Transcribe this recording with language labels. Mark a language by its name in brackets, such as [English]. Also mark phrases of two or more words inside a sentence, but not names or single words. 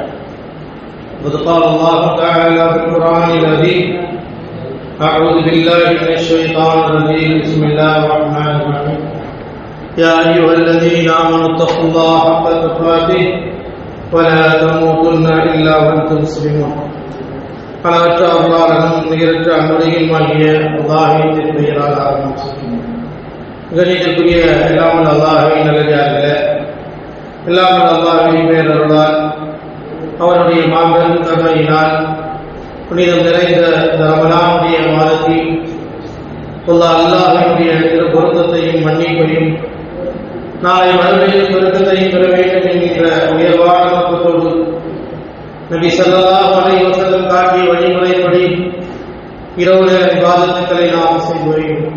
[Arabic] قد قال الله تعالى في القرآن العظيم: أعوذ بالله من الشيطان الرجيم. بسم الله الرحمن الرحيم. يا أيها الذين آمنوا اتقوا الله حق تقاته ولا تموتن إلا وأنتم مسلمون. [Tamil] அளவற்ற அருளாளனும் நிகரற்ற அன்புடையுமாகிய அல்லாஹ்வின் பெயரால் ஆரம்பிக்கிறோம். கணிதற்குரிய எல்லாமல் அல்லாஹ்வின் நல்லடியார்களே, எல்லாமல் அல்லாஹ்வின் பேரருளால் அவருடைய மாபெரும் கருணையினால் புனிதம் நிறைந்த இந்த ரமலானுடைய மாதத்தில் அல்லாஹ்வினுடைய பொருத்தத்தையும் மன்னிப்பையும் நாளை மறுமையில் பொருத்தத்தையும் பெற வேண்டும் என்கிற உயர்வான நோக்கத்தோடு நபி [Arabic] صلى الله عليه وسلم [Tamil] காட்டிய வழிமுறைப்படி இரவு நேர இபாதத்துக்களை நாம் செய்து வருகிறோம்.